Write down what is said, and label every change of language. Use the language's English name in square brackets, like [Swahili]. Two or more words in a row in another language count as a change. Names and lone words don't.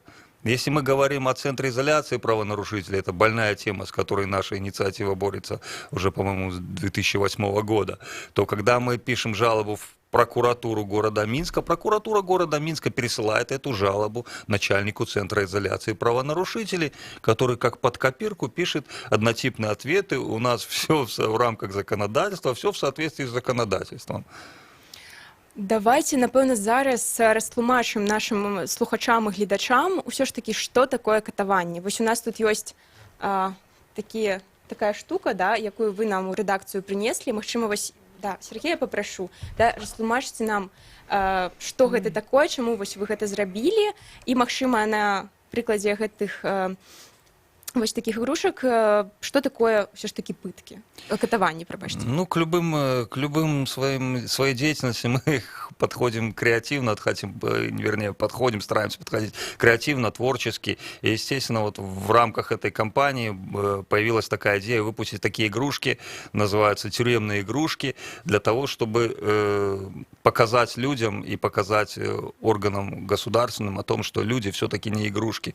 [Russian] Если мы говорим о центре изоляции правонарушителей, это больная тема, с которой наша инициатива борется уже, по-моему, с 2008 года, то когда мы пишем жалобу в прокуратуру города Минска. Прокуратура города Минска пересылает эту жалобу начальнику Центра изоляции правонарушителей, который как под копирку пишет однотипные ответы. У нас все в рамках законодательства, все в соответствии с законодательством. [Ukrainian] Давайте, напевно, зараз розтлумачимо нашим слухачам і глядачам все ж таки, що таке катування. Ось у нас тут є така штука, да, яку ви нам у редакцію принесли. [Belarusian] Магчыма, вось, да, [Russian] Сергея попрошу, [Belarusian] да, растлумачце нам, што гэта такое, чаму вось вы гэта зрабілі, і, магчыма, на прыкладзе гэтых вось [Russian] таких игрушек, что такое все ж таки пытки? Катование, пробачьте. Ну, к любым своей деятельности мы подходим креативно, подходим, стараемся подходить креативно, творчески. И, естественно, вот в рамках этой кампании появилась такая идея выпустить такие игрушки, называются тюремные игрушки, для того, чтобы показать людям и показать органам государственным о том, что люди все-таки не игрушки.